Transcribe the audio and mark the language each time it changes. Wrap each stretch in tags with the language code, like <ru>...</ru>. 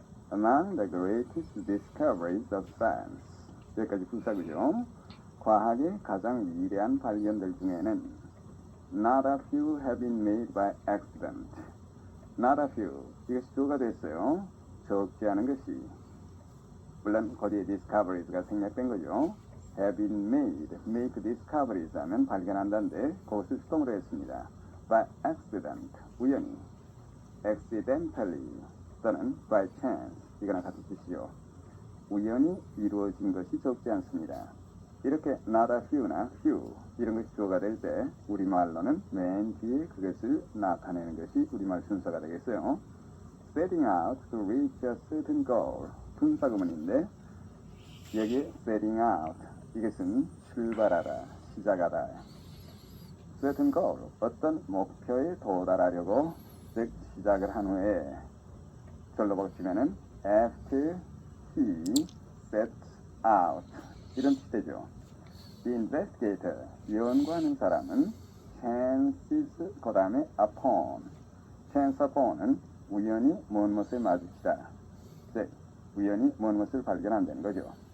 <en>Among the greatest discoveries of science.</en> <ko>여기까지 부사고요. 과학의 가장 위대한 발견들 중에는</ko> <en>not a few have been made by accident. Not a few.</en> <ko>이것이 주어가 됐어요. 적지 않은 것이. 물론 거기에 discoveries가 생략된 거죠.</ko> <en>have been made, make discoveries</en> <ko>하면 발견한다는데 그것을 수동으로 했습니다.</ko> <en>by accident,</en> <ko>우연히. accidentally 또는</ko> <en>by chance,</en> <ko>이거나 같은 뜻이죠. 우연히 이루어진 것이 적지 않습니다. 이렇게</ko> <en>not a few</en> <ko>나 few 이런 것이 주어가 될 때 우리말로는 맨 뒤에 그것을 나타내는 것이 우리말 순서가 되겠어요.</ko> <en>setting out to reach a certain goal</en> <ko>분사구문인데 여기에</ko> <en>setting out</en> <ko>이것은 출발하다, 시작하다.</ko> <en>certain goal</en> <ko>어떤 목표에 도달하려고 즉 시작을 한 후에 절로 보시면은</ko> <en>after he sets out</en> <ko>이런 뜻이 되죠.</ko> <en>The investigator</en> <ko>연구하는 사람은 chances 그 다음에</ko> <en>upon chance upon</en> <ko>은 우연히 무엇을 마주치다 즉 우연히 무엇을 발견한다는 거죠.</ko>